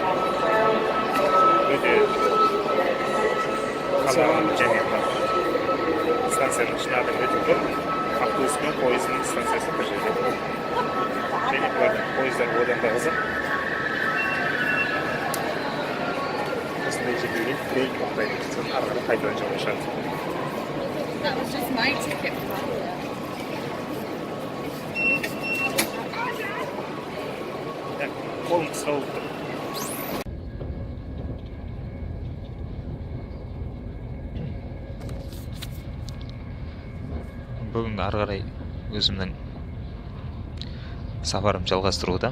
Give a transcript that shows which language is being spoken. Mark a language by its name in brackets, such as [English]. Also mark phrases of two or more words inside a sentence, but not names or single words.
[Kazakh] Өте қалаланды және станцияның ішіне адам өте көп. Автобус пен пойыздың станциясы бір жерде. Және бұлардың пойыздар одан да қызық. Осындай жерге келіп, трейн тоқтайды. Сосын ары қарай қайтадан жолға шығады. [English] That was just my ticket. [Kazakh] Қолым қысқалып тұр. Бүгін ары қарай өзімнің сапарым жалғастыруда.